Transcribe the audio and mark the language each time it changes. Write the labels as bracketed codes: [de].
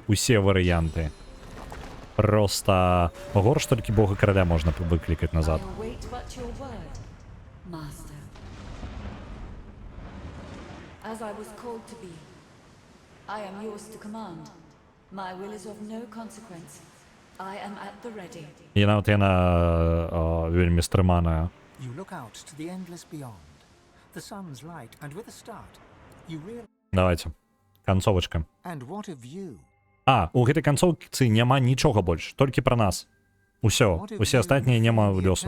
[be] Усе варыянты. Просто горш толькі бога караля можна выклікаць назад. [en] I await but your word, master. As I was called to be, I am yours to command. My will is of no consequence. I am at the ready. [be] І нават яна вельмі стрыманая. [en] You look out to the endless beyond. The sun's light, and with a start, you realize... [be] Давайте. Канцовачка. [en] And what a view. [be] А, у гэтай канцоўцы няма нічога больш, толькі пра нас. Усё, усе астатнія няма лёсу.